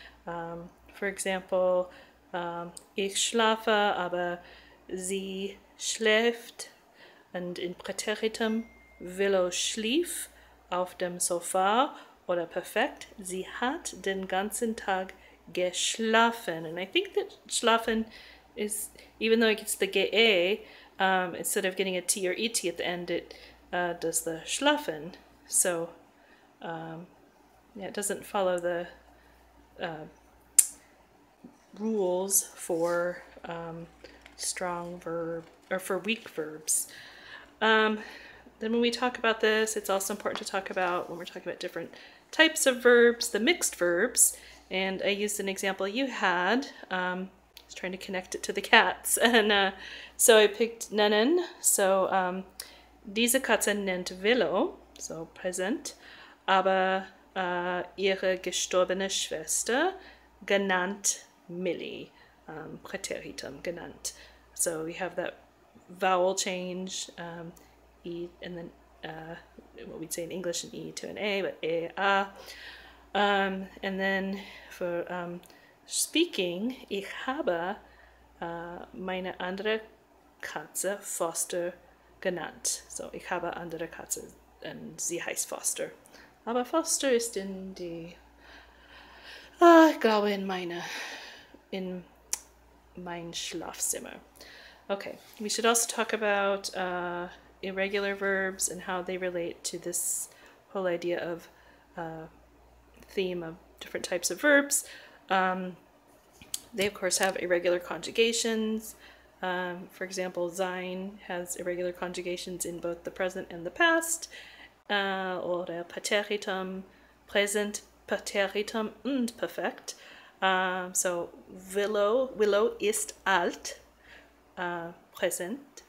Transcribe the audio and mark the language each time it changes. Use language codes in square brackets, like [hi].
[en] For example, [de] ich schlafe, aber sie schläft. [en] And in [de] Präteritum, Willow schlief auf dem Sofa, oder perfekt, sie hat den ganzen Tag geschlafen. [en] And I think that schlafen is, even though it gets the ge, instead of getting a T or ET at the end, it does the schlafen. So yeah, it doesn't follow the rules for strong verb, or for weak verbs. Then when we talk about this, it's also important to talk about, when we're talking about different types of verbs, the mixed verbs. And I used an example you had. I was trying to connect it to the cats. And so I picked nennen. [de] So diese Katze nennt Willow, [en] so present, [de] aber ihre gestorbene Schwester genannt Millie, Präteritum, genannt. [en] So we have that vowel change, E, and then what we'd say in English, an E to an A, but A. And then for speaking, [de] ich habe meine andere Katze Foster genannt. So ich habe andere Katze, und sie heißt Foster. Aber Foster ist in die, ich glaube in mein Schlafzimmer. [en] Okay, we should also talk about irregular verbs and how they relate to this whole idea of theme of different types of verbs. They of course have irregular conjugations. For example, sein has irregular conjugations in both the present and the past. [de] Oder Präteritum, [en] present, [de] Präteritum und perfekt. So Willow ist alt, [en] present.